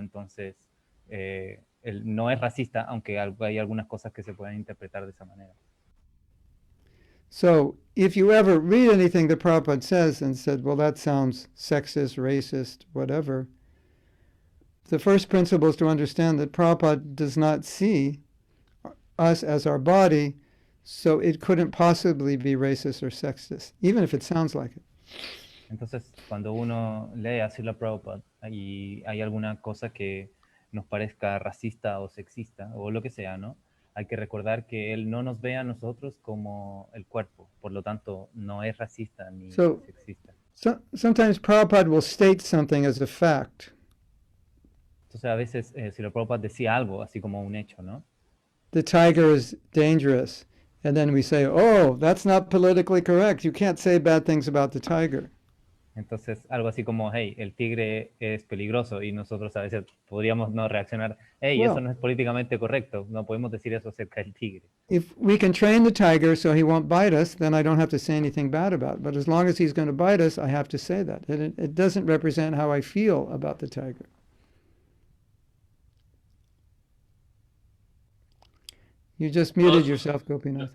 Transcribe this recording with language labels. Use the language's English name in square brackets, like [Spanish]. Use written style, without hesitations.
[Spanish] Entonces, él no es racista, aunque hay algunas cosas que se pueden interpretar de esa manera. [English] So, if you ever read anything that Prabhupada says and said, well, that sounds sexist, racist, whatever, the first principle is to understand that Prabhupada does not see us as our body, so it couldn't possibly be racist or sexist, even if it sounds like it. [Spanish] Entonces, cuando uno lee a Srila Prabhupada y hay alguna cosa que nos parezca racista o sexista o lo que sea, ¿no? Hay que recordar que él no nos ve a nosotros como el cuerpo, por lo tanto, no es racista ni [English] So, [Spanish] sexista. [English] sometimes Prabhupada will state something as a fact. [Spanish] Entonces, a veces Srila Prabhupada decía algo, así como un hecho, ¿no? [English] The tiger is dangerous. And then we say, oh, that's not politically correct. You can't say bad things about the tiger. [Spanish] Entonces, algo así como, hey, el tigre es peligroso y nosotros a veces podríamos no reaccionar, hey, eso [English] Well, [Spanish] no es políticamente correcto, no podemos decir eso acerca del tigre. [English] if we can train the tiger so he won't bite us, then I don't have to say anything bad about it. But as long as he's going to bite us, I have to say that. It doesn't represent how I feel about the tiger. You just [Spanish] No, [English] muted yourself, Gopinath.